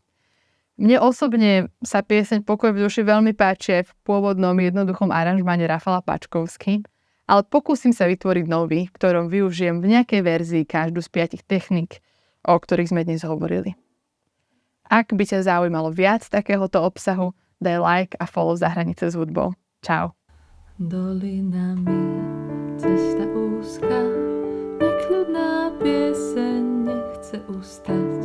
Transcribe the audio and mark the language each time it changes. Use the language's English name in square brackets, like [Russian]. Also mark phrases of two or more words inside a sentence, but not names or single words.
[Slovak] Mne osobne sa pieseň Pokoj v duši veľmi páči aj v pôvodnom jednoduchom aranžmáne Rafala Pačkovský, ale pokúsim sa vytvoriť nový, v ktorom využijem v nejakej verzii každú z 5 techník, o ktorých sme dnes hovorili. Ak by ťa zaujímalo viac takéhoto obsahu, daj like a follow Za hranice s hudbou. Čau. dolinami cesta úzka, nekľudná pieseň nechce ustať.